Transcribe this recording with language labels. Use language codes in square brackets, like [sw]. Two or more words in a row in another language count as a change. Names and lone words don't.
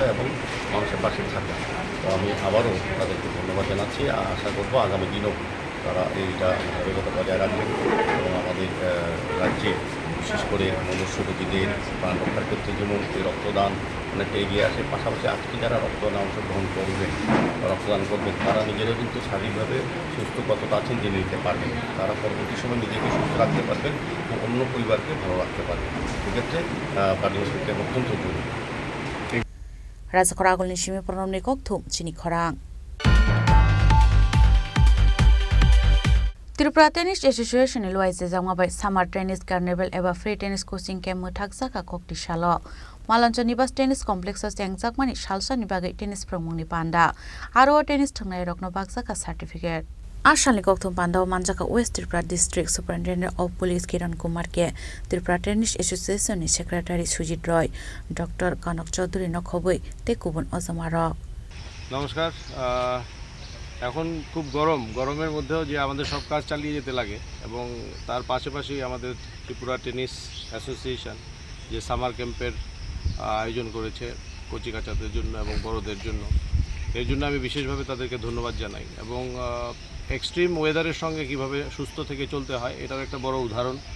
[bn] এবং মানুষের পাশে থাকা তো আমি আবারও তাদেরকে ধন্যবাদ জানাচ্ছি আশা করবো আগামী দিনেও তারা এইটা ধারাবাহিকতা বজায় রাখবেন এবং আমাদের রাজ্যে বিশেষ করে মনুষ্যরোগীদের প্রাণ রক্ষার ক্ষেত্রে যেমন এই রক্তদান অনেকটা এগিয়ে আসে পাশাপাশি আজকে যারা রক্তদান অংশগ্রহণ করবেন বা রক্তদান করবেন তারা নিজেরাও কিন্তু শারীরিকভাবে সুস্থ কতটা আছেন জেনে নিতে পারবেন তারা পরবর্তী সময় নিজেকে সুস্থ রাখতে পারবেন এবং অন্য পরিবারকে ভালো রাখতে পারবেন সেক্ষেত্রে [en] blood donation camp [bn] অত্যন্ত জরুরি [trp] Razakora Agolni Shimi Pronomni Kokthum Chini Khorang Tripura Tennis Association Luaise Jangwabai Summer Tennis Carnival Eva Free Tennis Coaching Camp Muthakjaka Koktishala Malancha Nibas Tennis Complex Jangjakmani Shalsa Nibagai Tennis Promungni Panda Aro Tennis Thangnai Rokno Bagjaka Certificate Ashalni Kokthum Panda Manjaka [en] West Tripura District Superintendent of Police [trp] Kiran Kumar Ke Tripura Tennis Association ni Secretary Sujit Roy Dr. Kanak Chaudhary no khoboi tekubun ozamaro [bn] নমস্কার এখন খুব গরমের মধ্যেও যে আমাদের সব কাজ চালিয়ে যেতে লাগে এবং তার পাশাপাশি আমাদের ত্রিপুরা টেনিস অ্যাসোসিয়েশন যে [en] summer camp [bn] আয়োজন করেছে কচিকাচাদের জন্য এবং বড়দের জন্য এর জন্য আমি বিশেষভাবে তাদেরকে ধন্যবাদ জানাই এবং [en] extreme weather [bn] সঙ্গে কিভাবে সুস্থ থেকে চলতে হয় এটার একটা বড় উদাহরণ